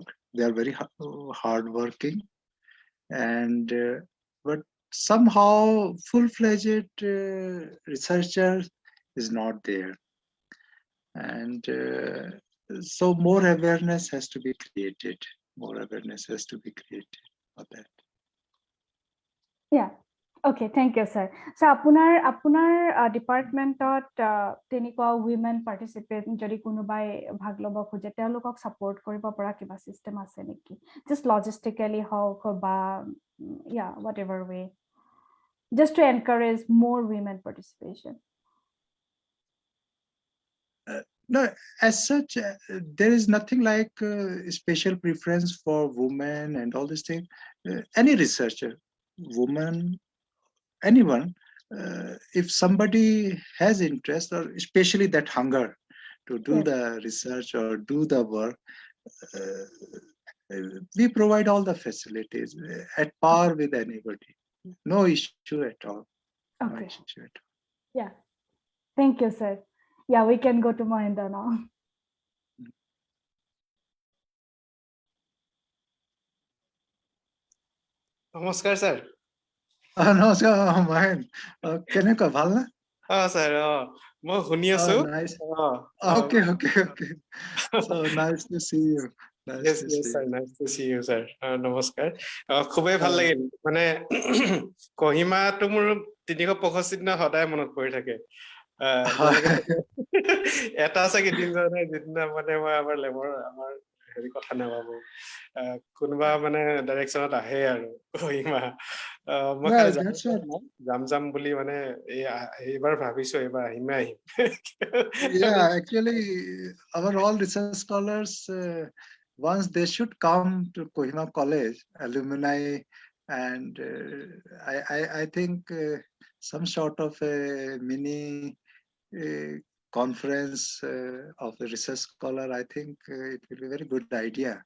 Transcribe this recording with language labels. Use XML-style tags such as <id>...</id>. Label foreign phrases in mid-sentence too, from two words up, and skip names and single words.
<en>They are very hardworking, and but somehow full-fledged researcher is not there, and so more awareness has to be created. More awareness has to be created for that. Yeah. Okay, thank you, sir. So,</en> <as>আপোনাৰ ডিপাৰ্টমেণ্টত তেনেকুৱা</as> <en>women participate</en> <as>যদি কোনোবাই ভাগ ল'ব খোজে, তেওঁলোকক</as> <en>support কৰিব</en> <as>পৰা কিবা system আছে নেকি?</as> <en>Just logistically</en> <as>হওক বা</as> <en>yeah, whatever way, just to encourage more women participation. No, as such, there is nothing like special preference for women and all these things. Any researcher, woman, anyone, if somebody has interest, or especially that hunger to do the research or do the work, we provide all the facilities at par with anybody. No issue at all. Okay. No issue at all. Yeah. Thank you, sir. Yeah, we can go to Mohenda now.</en> <as>নমস্কাৰ স্যাৰ। নমস্কাৰ মহেন, কেনেকুৱা ভাল না? স্যাৰ মই শুনি আছো।</as> <en>Okay. So nice to see you. Yes, sir. Nice to see you, sir.</en> <as>নমস্কাৰ। খুবেই ভাল লাগিল, মানে কহিমাটো মোৰ ৩৬৫ দিন সদায় মনত পৰি থাকে। এটা আছে কেইদিন যিদিনা মানে মই আমাৰ</as> <en>labour আমাৰ Harry</en> <as>কথা নাভাবো, কোনোবা মানে ডাইৰেকশ্যনত আহে আৰু কহিমা, মই খালি যাম বুলি মানে এইবাৰ ভাবিছো, এইবাৰ আহিম।</as> <en>Yeah, actually our all research scholars once they should come to Kohima College, alumni, and I think some sort of a mini conference of the research scholar, I think it will be a very good idea.</en>